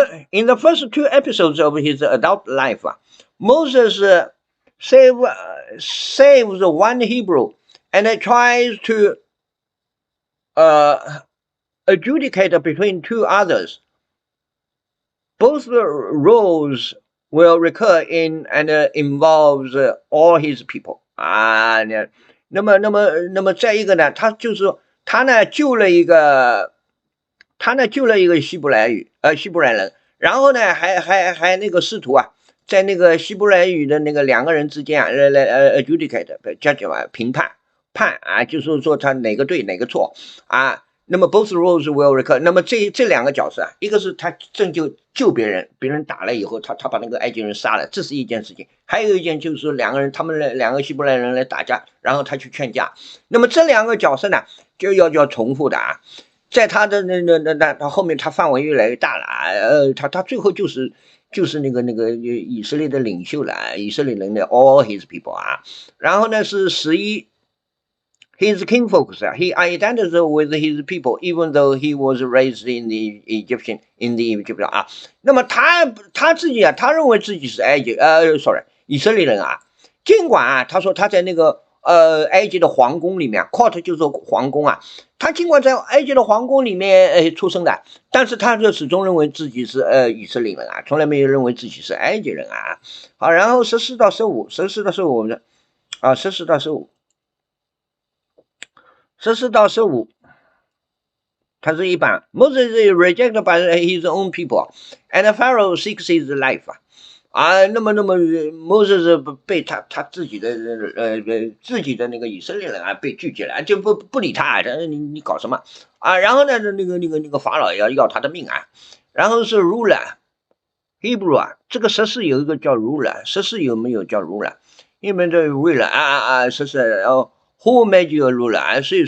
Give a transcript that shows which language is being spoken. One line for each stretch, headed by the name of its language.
English: In the first 2 episodes of his adult life, Moses saves one Hebrew and tries to adjudicate between 2 others. Both roles will recur in and involves all his people.
Chinese: 那么再一个呢，他就是说他呢救了一个希伯来人，然后呢还那个试图在那个希伯来语的那个2个人之间adjudicate 评判就是说他哪个对哪个错那么
English: both roles will recur。
Chinese: 那么这2个角色一个是他正救别人打了以后，他把那个埃及人杀了，这是一件事情；还有一件就是说他们2个希伯来人来打架，然后他去劝架。那么这2个角色呢，就要重复的在他的他后面他范围越来越大了他最后就是那个以色列的领袖了，以色列人的
English: all his people
Chinese: 然后呢是11。
English: His kinfolks, he identifies with his people, even though he was raised in the Egypt
Chinese: 那么他自己他认为自己是以色列人尽管他说他在那个埃及的皇宫里面 ，court 就是皇宫啊。他尽管在埃及的皇宫里面出生的，但是他就始终认为自己是以色列人啊，从来没有认为自己是埃及人啊。好，然后14到15，14到15呢，啊，14到15，14到15。他是一般
English: Moses is rejected by his own people, and Pharaoh seeks his life.
Chinese: 那么Moses 被他自己的自己的那个以色列人啊被拒绝了，就不理他，你搞什么啊？然后呢，那个法老要他的命啊。然后是 ruler Hebrew 啊，这个14有一个叫 ruler，14有没有叫 ruler？因为这 ruler 14，然后
English: who made you a ruler？